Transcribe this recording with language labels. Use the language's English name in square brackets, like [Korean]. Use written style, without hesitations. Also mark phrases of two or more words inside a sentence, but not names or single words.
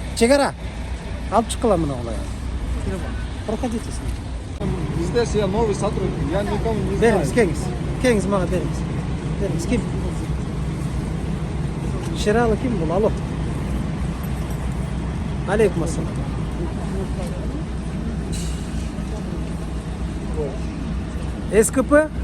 [Kyrgyz] Чегара. Алып чыккыла [Kazakh] мына олай. [Russian] Проходите с ним. Здесь я новый сотрудник, я никому не знаю. [Kazakh] Беріңіз, келіңіз. Келіңіз маған беріңіз. Беріңіз, кім? Шералы кім бұл? Алло. [Arabic] عليكم السلام. СКП?